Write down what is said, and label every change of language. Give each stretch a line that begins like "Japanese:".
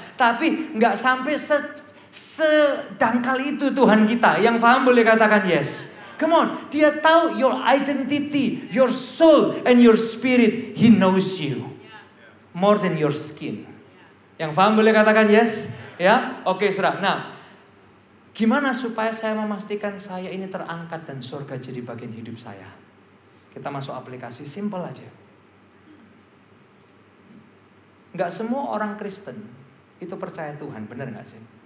Indonesian: Tapi enggak sampai sedangkal itu Tuhan kita. Yang paham boleh katakan yes.
English: Come on,
Indonesian: dia tahu
English: your identity, your soul and your spirit. He knows you more than your skin.
Indonesian: Yang paham boleh katakan yes? Ya, oke saudara. Nah, gimana supaya saya memastikan saya ini terangkat dan surga jadi bagian hidup saya? Kita masuk aplikasi, simple aja. Nggak semua orang Kristen itu percaya Tuhan, benar nggak sih?